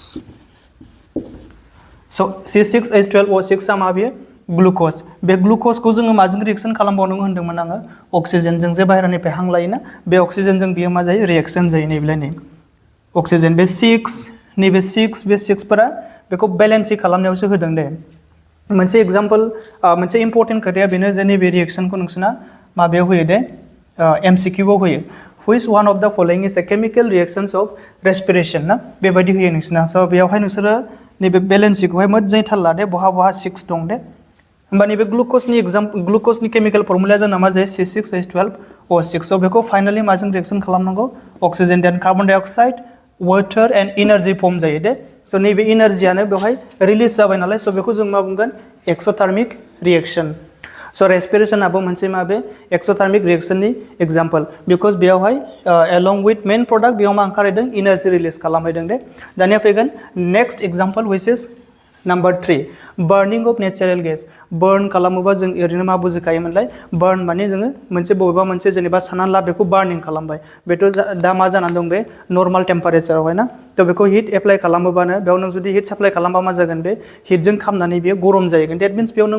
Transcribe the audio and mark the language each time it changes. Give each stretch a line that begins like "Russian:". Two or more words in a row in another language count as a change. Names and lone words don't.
Bodo: स' C6H12O6 आ मा बेयो ग्लुक'ज बे ग्लुक'जखौ जोङो माजों रिएक्शन खालामबावनांगौ होन्दोंमोन आङो अक्सिजेनजों जे बाहेरानिफ्राय हां लायोना बे अक्सिजेनजों बियो मा जायो रिएक्शन जायो नैबेलाय नै अक्सिजेन बे 6 नैबे 6 बे 6फोरा बेखौ बेलेन्सि खालामनायावसो होदों दे मोनसे एग्जाम्पल मोनसे इम्पर्टेन्ट खोथाया बेनो जे नैबे रिएक्शनखौ नोंसोरना माबायाव होयो दे MCQआव होयो
English: which one of the following is a chemical reactions of respiration
Bodo: ना बेबायदि होयो नोंसोरना स' बेयावहाय नोंसोरो नैबे बेलेन्सिखौहाय मोजाङै थाल लादे बहा 6 दं दे होमबा नैबे ग्लुक'जनि
English: chemical formula
Bodo: जोंना मा जायो C6H12O6 स' बेखौ फाइनालि माजों रिएक्शन खालामनांगौ
English: oxygen then carbon dioxide water and energy form
Bodo: जायो दे स' नैबे एनार्जियानो बेवहाय रिलिज जाबाय नालाय स' बेखौ जों मा बुंगोन
English: exothermic reaction
Bodo: स' रेस्पिरेशनाबो मोनसे माबे
English: exothermic reaction example because
Bodo: बेयावहाय
English: along with main product
Bodo: बेयाव मा ओंखारहैदों एनार्जि रिलिज खालामहैदों दे दानिया फैगोन
English: next example which is number 3 burning of natural gas burn
Bodo: खालामोबा जों ओरैनो मा बुजिखायोमोनलाय बार्न माने जोङो मोनसे बबेबा मोनसे जेनेबा साननानै ला बेखौ बार्निं खालामबाय बेथ' दा मा जानानै दं बे
English: normal temperature
Bodo: ना थ' बेखौ
English: heat apply
Bodo: खालामोबानो बेयाव नों जुदि
English: heat supply
Bodo: खालामबा मा जागोन बे हिटजों खामनानै बेयो गरम जाहैगोन
English: that means
Bodo: बेयाव नों